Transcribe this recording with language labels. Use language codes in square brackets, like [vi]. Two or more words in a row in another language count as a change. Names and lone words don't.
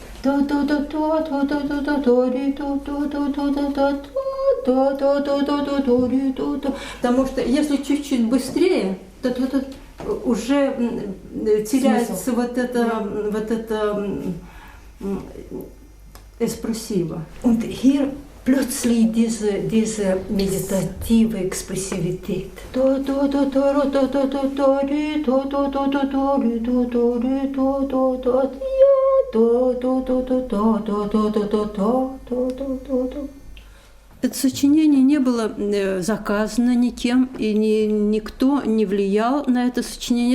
[ru] Потому что если чуть-чуть быстрее, то уже теряется вот это эспрессиво. [de] Und hier plötzlich diese meditative Expressivität. [ru] Это сочинение не было заказано никем, и никто не влиял на это сочинение.